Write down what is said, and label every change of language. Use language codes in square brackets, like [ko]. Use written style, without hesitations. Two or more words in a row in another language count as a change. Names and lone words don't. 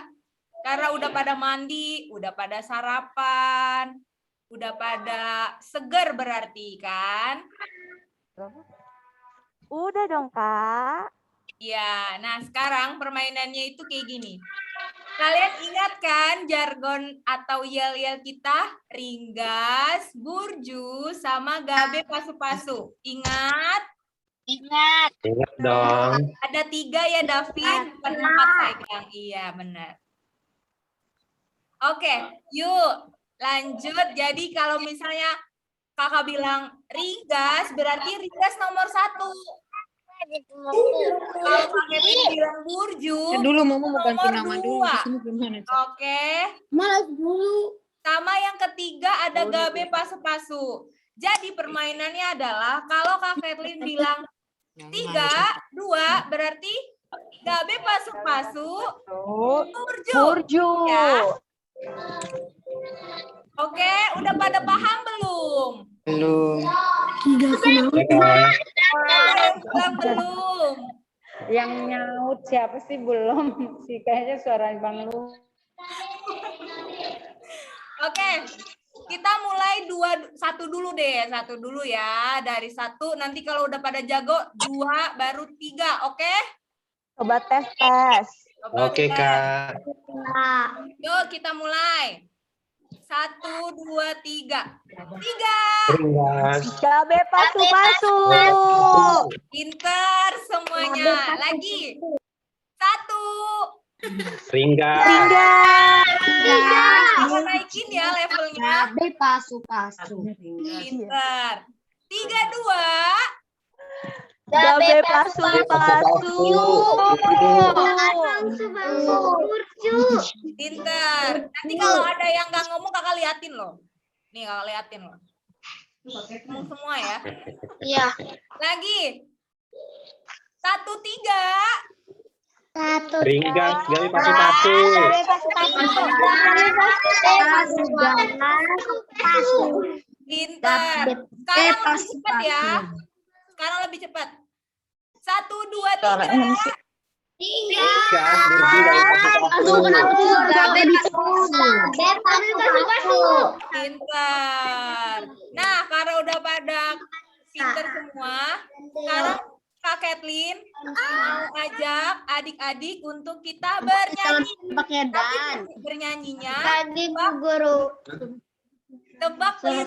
[id] Karena udah pada mandi, udah pada sarapan, udah pada seger berarti kan? Udah dong Kak. Ya, nah sekarang permainannya itu kayak gini. Kalian ingat kan jargon atau yel-yel kita? [bts] Ringgas, burju, sama gabe pasu-pasu. [id] Ingat? Ingat. Ingat dong. Ada 3 ya, David? Bukan 4 sayang. Iya, benar. Oke, yuk lanjut. Jadi kalau misalnya kakak bilang ringgas, berarti ringgas nomor 1. Kalau Kak Kevin bilang burju, Dulu mau ganti nomor nama dulu. 2. Di sini gimana? Oke. Malas dulu. Sama yang ketiga ada [bts] gabe pasu-pasu. [id] Jadi permainannya adalah kalau Kak Kathleen bilang 3, 2, berarti [bts] gabe pasu-pasu, burju. [id] Burju. Ya. Oke, udah pada paham belum? Belum. Ya, kak. Belum. Yang nyaut siapa sih belum? Sih kayaknya suara Bang Lu. Oke, kita mulai 1 dulu deh, 1 dulu ya. Dari 1, nanti kalau udah pada jago 2, baru 3, oke? Coba tes. Coba Oke tes. kak. Yuk kita mulai. 1, 2, 3. 3. Ringgas. [bts] Gabe pasu-pasu. [id] Pinter semuanya. Lagi. 1. Ringgas. Kita naikin ya levelnya. [bts] Gabe pasu-pasu. [id] Pinter. 3, 2. [bts] Gabe pasu-pasu. [id] Pinter. Nanti kalau ada yang nggak ngomong kakak liatin loh. Nih kakak liatin loh. Ngomong semua ya. Iya. Lagi. 1, 3. [bts] Ringgas. Gabe pasu-pasu. [id] Pinter. Sekarang lebih cepat ya. Sekarang lebih cepat. 1, 2, 3. [bts] Ringgas. Burju. Gabe pasu-pasu. [id] Pinter. Nah, karena udah pada pinter semua, sekarang Kak Kathleen mau ajak adik-adik untuk kita bernyanyi. Pakai dan. Tapi bernyanyinya Tadi Bu Guru. tebak lirik